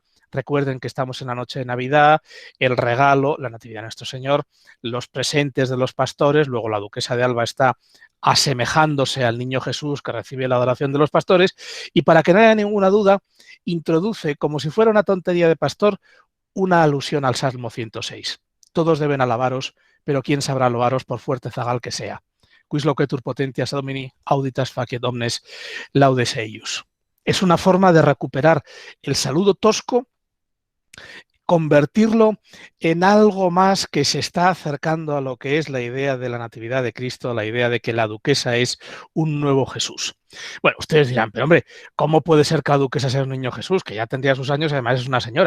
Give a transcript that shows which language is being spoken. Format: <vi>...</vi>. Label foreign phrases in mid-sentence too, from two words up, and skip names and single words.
<es>Recuerden que estamos en la noche de Navidad, el regalo, la Natividad de Nuestro Señor, los presentes de los pastores, luego la duquesa de Alba está asemejándose al niño Jesús que recibe la adoración de los pastores, y para que no haya ninguna duda, introduce, como si fuera una tontería de pastor, una alusión al Salmo 106. Todos deben alabaros, pero quién sabrá alabaros por fuerte zagal que sea.</es> <la>Quis loquetur potentias domini auditas faciet omnes laudes eius.</la> <es>Es una forma de recuperar el saludo tosco, convertirlo en algo más que se está acercando a lo que es la idea de la Natividad de Cristo, la idea de que la duquesa es un nuevo Jesús. Bueno, ustedes dirán, pero hombre, ¿cómo puede ser que la duquesa sea un niño Jesús, que ya tendría sus años y además es una señora?</es>